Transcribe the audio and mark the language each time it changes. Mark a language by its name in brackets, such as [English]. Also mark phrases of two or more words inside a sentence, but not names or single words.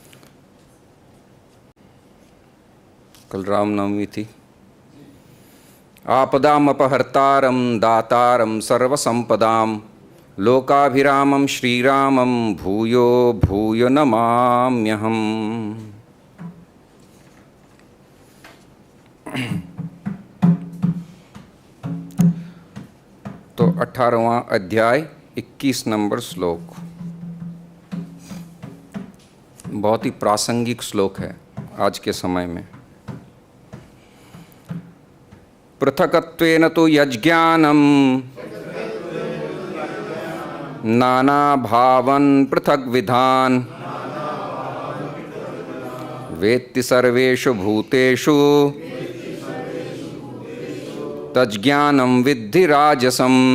[Hindi] कल रामनवमी थी। [Sanskrit] आपदामपहर्तारं दातारं सर्वसंपदां लोकाभिरामं श्रीरामं भूयो भूयो नमाम्यहम्। [Hindi] तो 18वां अध्याय 21 नंबर श्लोक बहुत ही प्रासंगिक श्लोक है आज के समय में। [Sanskrit] पृथकत्वेन तु यज्ञानं नाना भावन् पृथक विधान वेत्ति सर्वेषु भूतेषु तज्ज्ञानं विद्धि राजसं।